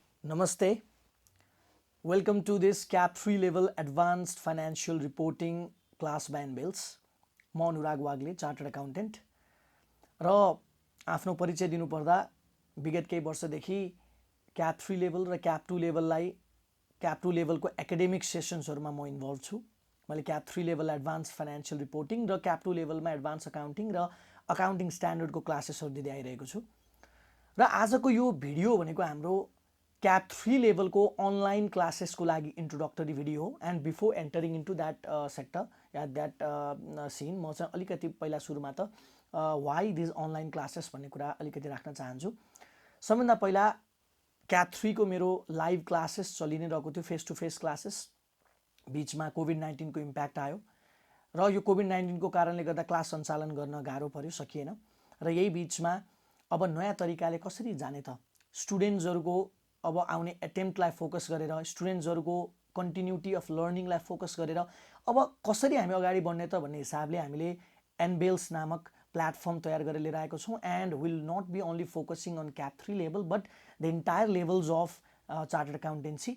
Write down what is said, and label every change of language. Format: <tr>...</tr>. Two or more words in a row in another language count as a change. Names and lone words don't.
<ne>Namaste.</ne> <en>Welcome to this CAP 3 level advanced financial reporting class by NBILS.</en> <ne>म अनुराग वाग्ले</ne> <en>chartered accountant</en> <ne>र आफ्नो परिचय दिनुपर्दा विगत केही वर्षदेखि CAP 3 लेभल र CAP 2 लेभललाई CAP 2 लेभलको</ne> <en>academic sessions</en> <ne>म इन्भल्भ छु। मैले CAP 3 लेभल</ne> <en>advanced financial reporting</en> <ne>र CAP 2 लेभलमा</ne> <en>advance accounting</en> <ne>र</ne> <en>accounting standard</en> <ne>क्लासेसहरु दिँदै आइरहेको छु। र आजको यो भिडियो भनेको हाम्रो CAP 3 लेवल को</ne> <en>online classes</en> <ne>को लागि</ne> <en>introductory video</en> <ne>हो</ne> <en>and before entering into that sector or that scene</en> <ne>म चाहिँ अलिकति पहिला सुरुमा त</ne> <en>why this online classes</en> <ne>भन्ने कुरा अलिकति राख्न चाहन्छु। सबैभन्दा पहिला CAP 3 को मेरो</ne> <en>live classes</en> <ne>चलि नै रहेको थियो,</ne> <en>face to face classes.</en> <ne>बीचमा कोभिड-19 को इम्प्याक्ट आयो र यो कोभिड-19 को कारणले गर्दा क्लास सञ्चालन गर्न गाह्रो पर्यो, सकिएन। र यही बीचमा अब नयाँ तरिकाले कसरी जाने त, स्टुडेन्ट्सहरुको अब आउने एटेम्प्टलाई फोकस गरेर, स्टुडेन्ट्सहरुको</ne> <en>continuity of learning</en> <ne>फोकस गरेर अब कसरी हामी अगाडि बढ्ने त भन्ने हिसाबले हामीले NBILS नामक प्लेटफर्म तयार गरेर लिएर आएको छौं</ne> <en>and will not be only focusing on CAP 3 level but the entire levels of chartered accountancy.</en>